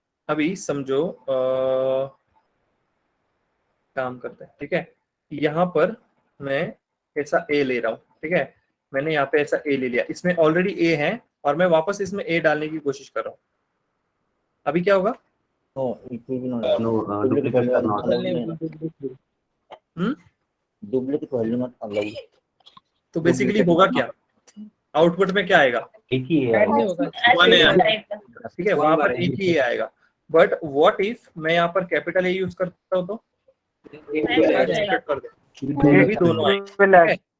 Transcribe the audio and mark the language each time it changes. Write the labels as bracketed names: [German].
[Hindi] अभी समझो काम करते हैं। ठीक है, यहाँ पर मैं ऐसा ए ले रहा हूँ। ठीक है, मैंने यहाँ पे ऐसा ए ले लिया, इसमें ऑलरेडी ए है और मैं वापस इसमें ए डालने की कोशिश कर रहा हूँ। अभी क्या होगा? [English] No, it will be not. No, duplicate are not allowed. Duplicate value not allowed. [Hindi] तो बेसिकली होगा क्या, आउटपुट में क्या आएगा? एक ही है। ऐड नहीं होगा। ठीक है, वहां पर एक ही ए आएगा, बट व्हाट इफ मैं यहाँ पर कैपिटल ए यूज करता हूँ तो कर दे। ये भी दोनों आएंगे। ठीक है?